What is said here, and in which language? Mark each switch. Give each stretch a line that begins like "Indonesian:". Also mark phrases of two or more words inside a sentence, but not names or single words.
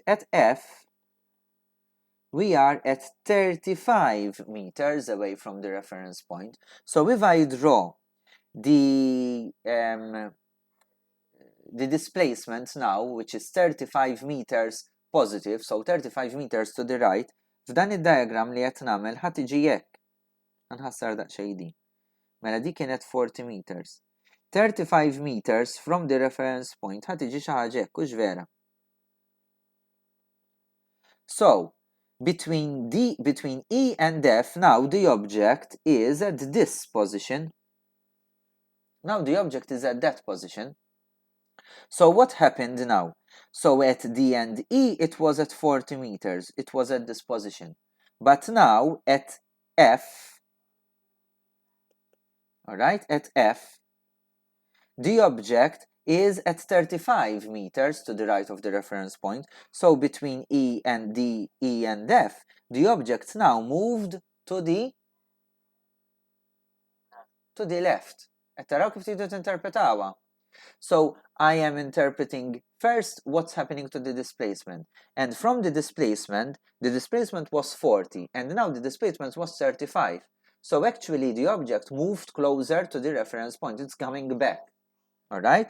English: At F we are at 35 meters away from the reference point. So if I draw the displacement now, which is 35 meters positive, so 35 meters to the right,
Maltese: f'dan id-diagram li qed nagħmel ħadd tiġi hekk. Nħassar daqsxejn di. Mela di kienet 40 meters. 35
English: meters from the reference point
Maltese: ħadd tiġi xi ħaġa hekk, hux vera.
English: So, between E and F, now the object is at this position. Now the object is at that position. So what happened now? So at D and E, it was at 40 meters. It was at this position. But now at F, alright, at F, the object is at 35 meters to the right of the reference point. So between E and D, E and F, the object now moved to the left.
Maltese: Taraw kif tidu tinterpretawa.
English: So I am interpreting first what's happening to the displacement. And from the displacement was 40, and now the displacement was 35. So actually the object moved closer to the reference point. It's coming back. Alright?